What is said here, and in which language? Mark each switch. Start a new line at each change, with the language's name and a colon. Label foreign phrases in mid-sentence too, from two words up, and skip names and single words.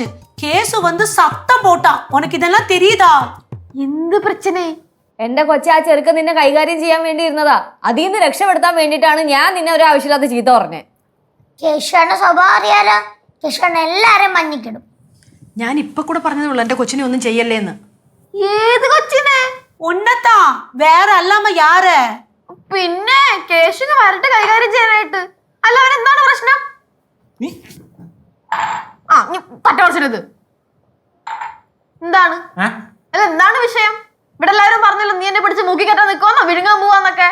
Tamil: கேசு வந்து சத்தம் போட்டா. உனக்கு இதெல்லாம் தெரியுதா?
Malayalam: എന്ത് പ്രശ്നേ? എന്റെ കൊച്ചെ ആ ചെറുക്കൻ നിന്നെ കൈകാര്യം ചെയ്യാൻ വേണ്ടി ഇരുന്നതാ. അതിൽ നിന്ന് രക്ഷപ്പെടുത്താൻ വേണ്ടിയിട്ടാണ് ഞാൻ നിന്നെ ഒരു ആവശ്യമില്ലാത്ത ചീത്ത പറഞ്ഞേ. കേശുവേട്ടന്റെ സ്വഭാവം അറിയാലോ. കേശുവേട്ടൻ എല്ലാരെയും മഞ്ഞിക്കിടും. ഞാൻ ഇപ്പൊ കൂടെ പറഞ്ഞതുള്ളൂ എന്റെ കൊച്ചിനെ ഒന്നും ചെയ്യല്ലേന്ന്. ഏത് കൊച്ചിനെ?
Tamil: உன்னதான் வேற அல்லாம யாரு?
Malayalam: പിന്നെ കേശുന് വരട്ടെ കൈകാര്യം ചെയ്യാനായിട്ട്. അല്ല അവൻ എന്താണ് പ്രശ്നം? ആ നീ പറ്റ കുറച്ചത് എന്താണ്? അല്ല എന്താണ് വിഷയം? ഇവിടെ എല്ലാവരും പറഞ്ഞല്ലോ നീ എന്നെ പിടിച്ച് മൂക്കി കെട്ടാൻ നിൽക്കുവാന്നോ വിഴുങ്ങാൻ പോവാന്നൊക്കെ.